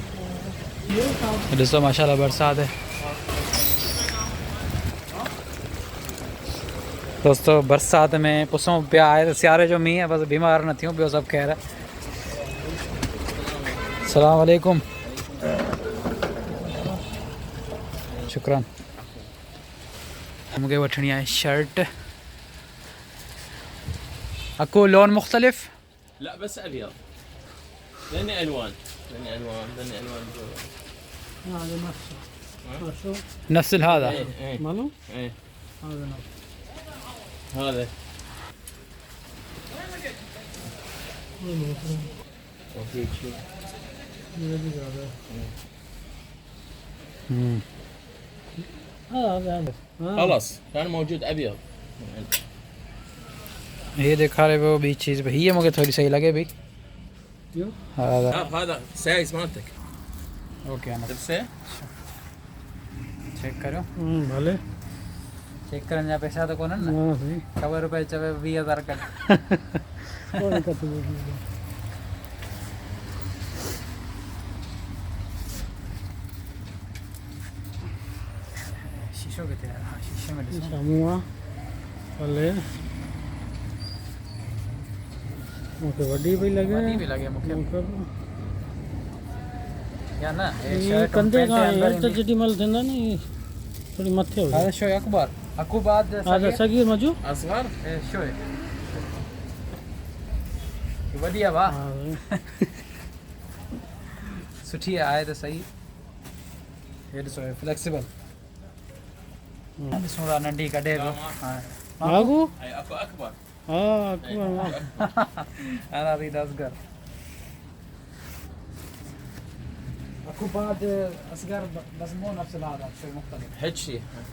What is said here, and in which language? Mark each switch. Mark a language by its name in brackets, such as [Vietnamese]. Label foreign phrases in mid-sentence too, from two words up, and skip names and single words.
[Sindhi] ॾिसो माशाल्लाह बरसाति है. दोस्तों बरसाति में पुसूं पिया आहे त सियारे जो मींहुं आहे बसि बीमार न थियूं ॿियो सभु ख़ैरु आहे. [Arabic] السلام عليكم. شكرا. [Sindhi] मूंखे वठणी आहे शर्ट. [Arabic] اكو لون مختلف. لا بس ابيض لاني الوان جوا. هذا نفسه شو نفس هذا ايه ماله ايه هذا نفسه هذا هذا خلاص كان موجود ابيض. [Hindi] ये दिखा रहे वो भी चीज़ भाई ये मुझे थोड़ी सही लगे भाई. क्यों [Arabic] هذا سايز مالتك اوكي أنا تلبسه. [Hindi] चेक करो. [Sindhi] भले चेक करने जा पैसा तो कोन ना. [Hindi] हां सही [Sindhi] खबर रुपए चवे 20,000 कर. [Hindi] कोई दिक्कत नहीं. [Sindhi] शीशो के थे हाँ शीशे में ॾिसो. सामुआ भले मूंखे वॾी पई लॻे. [Hindi] वॾी भी लगे मुखे या ना ये ये शर्ट [Sindhi] कंधे खां हेठि त जेॾी महिल थींदा नी थोरी मथे हुजे. [Arabic] هذا شوي أكبر أكو بعد هذا صغير मजू اصغر إيه شوي [Sindhi] बढ़िया वाह सुठी आहे त सही. ये ॾिसो फ्लेक्सिबल. ॾिसूं था नंढी कढे पियो. आगू [Arabic] اي اكو اكبر. ها أكبر أنا أريد أصغر. أكو بعد أصغر بس مو نفس هذا شيء مختلف. هيك شيء